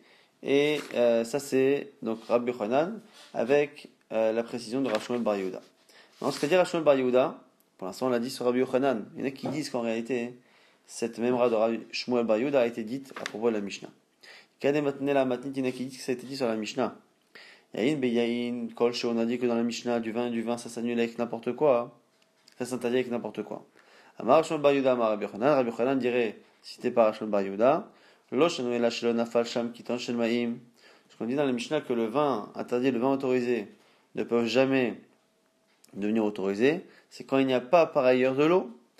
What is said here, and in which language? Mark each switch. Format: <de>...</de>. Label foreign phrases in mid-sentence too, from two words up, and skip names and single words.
<fr>Et ça c'est donc Rabbi Yochanan avec la précision de Rav Shmuel Bar Yehuda. Dans ce qu'a dit Rav Shmuel Bar Yehuda, pour l'instant on l'a dit sur Rabbi Yochanan, il y en a qui disent qu'en réalité, cette même Rav de Rabbi Shmuel Bar Yehuda a été dite à propos de la Mishnah.</fr> <arc>איכא דמתני לה אמתניתין,</arc> <fr>il y en a qui disent que ça a été dit sur la Mishnah.</fr> <he>יין ביין,</he> <fr>kol on a dit que dans la Mishnah, du vin, ça s'annule avec n'importe quoi. Ça s'interdit avec n'importe quoi. Amar Rav Shmuel Bar Yehuda, Amar Rabbi Yochanan dirait, cité par Rav Shmuel Bar Yehuda, ce qu'on dit dans la Mishnah que le vin interdit et le vin autorisé ne peuvent jamais devenir autorisés, c'est quand il n'y a pas par ailleurs de l'eau.</fr>